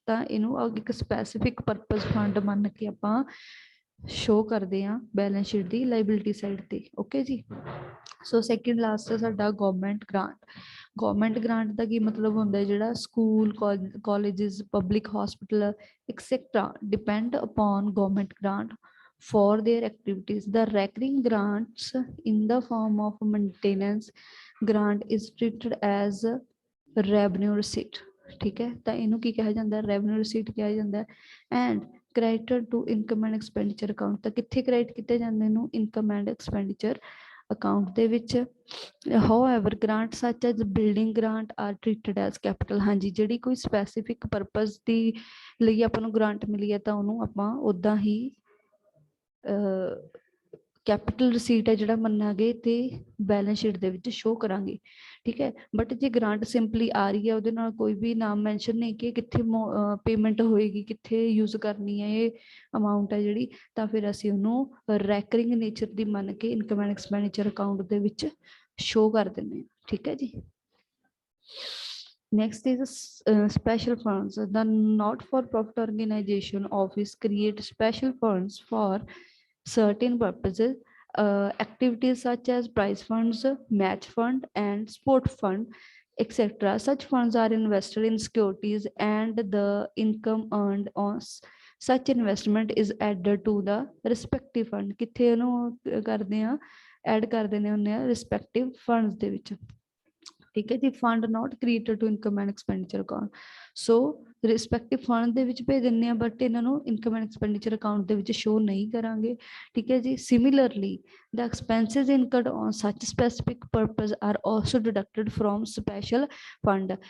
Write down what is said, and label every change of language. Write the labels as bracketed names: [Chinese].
[Punjabi] ਤਾਂ ਇਹਨੂੰ ਇੱਕ ਸਪੈਸੀਫਿਕ ਪਰਪਸ ਫੰਡ ਮੰਨ ਕੇ ਆਪਾਂ ਸ਼ੋ ਕਰਦੇ ਹਾਂ ਬੈਲੈਂਸ ਸ਼ੀਟ ਦੀ ਲਾਇਬਿਲਿਟੀ ਸਾਈਡ ਤੇ। ਓਕੇ ਜੀ। ਸੋ ਸੈਕਿੰਡ ਲਾਸਟ ਸਾਡਾ ਗਵਰਨਮੈਂਟ ਗ੍ਰਾਂਟ। ਗਵਰਨਮੈਂਟ ਗ੍ਰਾਂਟ ਦਾ ਕੀ ਮਤਲਬ ਹੁੰਦਾ? [English] ਜਿਹੜਾ school, colleges, public hospital etcetera depend upon government grant for their activities। the recurring grants in the form of maintenance grant is treated as revenue receipt। [Punjabi] ਠੀਕ ਹੈ, ਤਾਂ ਇਹਨੂੰ ਕੀ ਕਿਹਾ ਜਾਂਦਾ? ਰੈਵਨਿਊ ਰਿਸੀਟ ਕਿਹਾ ਜਾਂਦਾ। [English] And credited to income and expenditure account। [Punjabi] ਤਾਂ ਕਿੱਥੇ ਕ੍ਰੈਡਿਟ ਕੀਤੇ ਜਾਂਦੇ ਇਹਨੂੰ? ਇਨਕਮ ਐਂਡ ਐਕਸਪੈਂਡੀਚਰ ਅਕਾਊਂਟ ਦੇ ਵਿੱਚ। [English] however grant such as building grant are treated as capital। [Punjabi] ਹਾਂਜੀ, ਜਿਹੜੀ ਕੋਈ ਸਪੈਸੀਫਿਕ ਪਰਪਸ ਦੀ ਲਈ ਆਪਾਂ ਨੂੰ ਗ੍ਰਾਂਟ ਮਿਲੀ ਹੈ ਤਾਂ ਉਹਨੂੰ ਆਪਾਂ ਉੱਦਾਂ ਹੀ ਕੈਪੀਟਲ ਰਸੀਟ ਹੈ ਜਿਹੜਾ ਮੰਨਾਂਗੇ ਤੇ ਬੈਲੈਂਸ ਸ਼ੀਟ ਦੇ ਵਿੱਚ ਸ਼ੋ ਕਰਾਂਗੇ। ਠੀਕ ਹੈ, ਬਟ ਜੇ ਗ੍ਰਾਂਟ ਸਿੰਪਲੀ ਆ ਰਹੀ ਹੈ ਉਹਦੇ ਨਾਲ ਕੋਈ ਵੀ ਨਾਮ ਮੈਂਸ਼ਨ ਨਹੀਂ ਕਿ ਕਿੱਥੇ ਪੇਮੈਂਟ ਹੋਏਗੀ, ਕਿੱਥੇ ਯੂਜ਼ ਕਰਨੀ ਹੈ ਇਹ ਅਮਾਊਂਟ ਹੈ ਜਿਹੜੀ, ਤਾਂ ਫਿਰ ਅਸੀਂ ਉਹਨੂੰ ਰੈਕਰਿੰਗ ਨੇਚਰ ਦੀ ਮੰਨ ਕੇ ਇਨਕਮ ਐਂਡ ਐਕਸਪੈਂਡੀਚਰ ਅਕਾਊਂਟ ਦੇ ਵਿੱਚ ਸ਼ੋ ਕਰ ਦਿੰਦੇ ਹਾਂ। ਠੀਕ ਹੈ ਜੀ। [English] Next is special funds। the not for profit organization office create special funds for certain purposes. Activities such as prize funds, match fund, and sport fund, etc. Such funds are invested in securities, and the income earned on such investment is added to the respective fund. [Punjabi] ਕਿੱਥੇ ਇਹਨੂੰ ਕਰਦੇ ਆ add ਕਰ ਦਿੰਦੇ ਹੁੰਦੇ ਆ respective funds ਦੇ ਵਿੱਚ। ਠੀਕ ਹੈ ਜੀ, [English] Fund not created to income and expenditure account. [Punjabi] So respective fund ਦੇ ਵਿੱਚ ਭੇਜ ਦਿੰਦੇ ਆ, ਬਟ ਇਹਨਾਂ ਨੂੰ ਇਨਕਮ ਐਂਡ ਐਕਸਪੈਂਡੀਚਰ ਅਕਾਊਂਟ ਦੇ ਵਿੱਚ ਸ਼ੋ ਨਹੀਂ ਕਰਾਂਗੇ। [English] ਠੀਕ ਹੈ ਜੀ, similarly the expenses incurred on such specific purpose are also deducted from special fund.